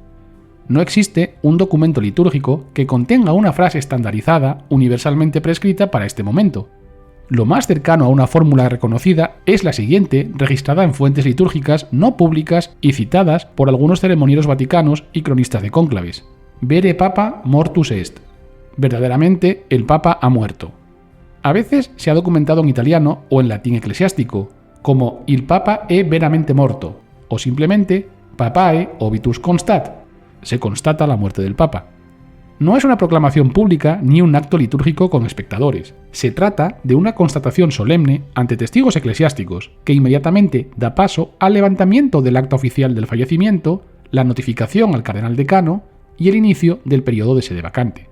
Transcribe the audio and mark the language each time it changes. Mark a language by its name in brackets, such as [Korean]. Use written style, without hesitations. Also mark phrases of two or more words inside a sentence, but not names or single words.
[Spanish] No existe un documento litúrgico que contenga una frase estandarizada universalmente prescrita para este momento. Lo más cercano a una fórmula reconocida es la siguiente, registrada en fuentes litúrgicas no públicas y citadas por algunos ceremonieros vaticanos y cronistas de cónclaves. [Latin] Vere Papa mortus est. [Spanish] Verdaderamente, el Papa ha muerto. A veces se ha documentado en italiano o en latín eclesiástico, como [Italian] il Papa è veramente morto, [Spanish] o simplemente [Latin] Papae obitus constat, [Spanish] se constata la muerte del Papa. No es una proclamación pública ni un acto litúrgico con espectadores. Se trata de una constatación solemne ante testigos eclesiásticos, que inmediatamente da paso al levantamiento del acta oficial del fallecimiento, la notificación al cardenal decano y el inicio del periodo de sede vacante.